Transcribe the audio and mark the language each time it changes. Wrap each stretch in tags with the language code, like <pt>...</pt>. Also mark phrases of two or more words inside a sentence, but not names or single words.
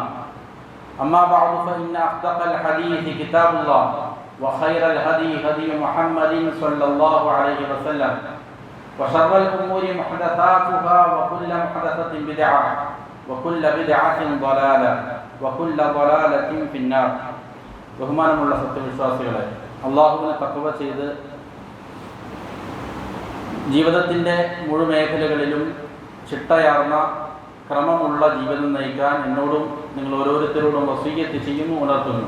<ar>أما بعد فإن أصدق الحديث كتاب الله وخير الهدي هدي محمد صلى الله عليه وسلم وشر الأمور محدثاتها وكل محدثة بدعة وكل بدعة ضلالة وكل ضلالة في النار.</ar> <ml>ബഹുമാനമുള്ള സത്യവിശ്വാസികളെ, അള്ളാഹുവിനെ തഖ്വ ചെയ്ത് ജീവിതത്തിൻ്റെ മുഴുമേഖലകളിലും ചിട്ടയാർന്ന ക്രമമുള്ള ജീവിതം നയിക്കാൻ എന്നോടും നിങ്ങൾ ഓരോരുത്തരോടും വസീയത്ത് ചെയ്യുന്നു, ഉണർത്തുന്നു.</ml>